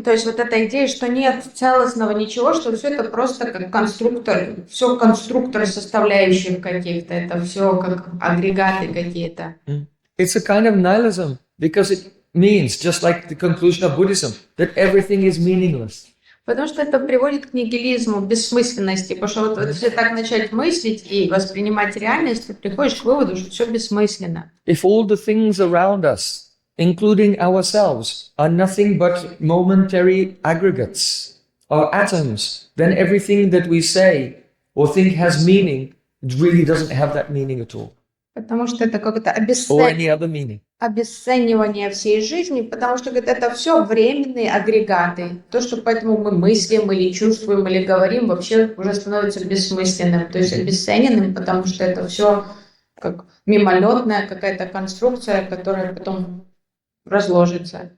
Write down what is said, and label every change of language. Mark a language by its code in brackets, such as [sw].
[ru] То есть вот эта идея, что нет целостного ничего, что все это просто как конструктор, все конструкторы составляющих каких-то, это все как агрегаты какие-то. [en] It's a kind of nihilism because it means, just like the conclusion of Buddhism, that everything is meaningless. [ru] Потому что это приводит к нигилизму, бессмысленности. Потому что вот если так начать мыслить и воспринимать реальность, ты приходишь к выводу, что все бессмысленно. [en] If all the things around us, including ourselves, are nothing but momentary aggregates or atoms, then everything that we say or think has meaning, it really doesn't have that meaning at all. [ru] Потому что это какое-то [en] Or any other meaning. [ru] обесценивание всей жизни, потому что говорит, это все временные агрегаты. То, что поэтому мы мыслим или чувствуем или говорим, вообще уже становится бессмысленным, то есть обесцененным, потому что это все как мимолетная какая-то конструкция, которая потом разложится.